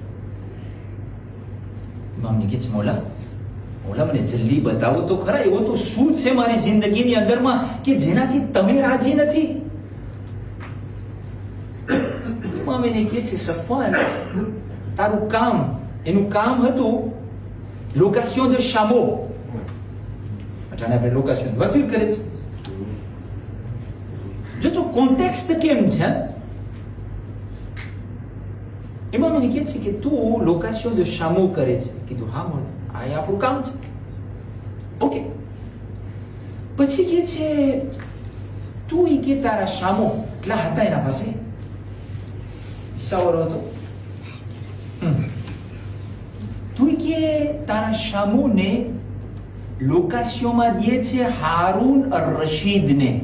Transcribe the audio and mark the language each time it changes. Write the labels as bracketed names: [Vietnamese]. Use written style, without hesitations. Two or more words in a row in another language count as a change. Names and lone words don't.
[Gujarati] ઇમામને કહે છે, મોલા મને જલ્દી બતાવો તો ખરા, એવો તો શું છે મારી જિંદગીની અંદરમાં કે જેનાથી તમે રાજી નથી? ઇમામ એને કહે છે, સફવાન, તારું કામ, એનું કામ હતું [French] location de chameau. [Gujarati] અટાણે આપણે લોકેશન વકીલ કરે છે. જો કોન્ટેક્સ્ટ કેમ છે? ઇમામ એને કહે છે કે તું [French] location de chameau [Gujarati] કરે છે. કીધું હા મોલ, આ આપણું કામ છે. ઓકે. પછી કહે છે, તું ઈ કે તારા શામો એટલા હતા એના પાસે, સવારો હતો, તું કે તારા શામોને લોકેશનમાં દે છે હારૂન અર રશીદને.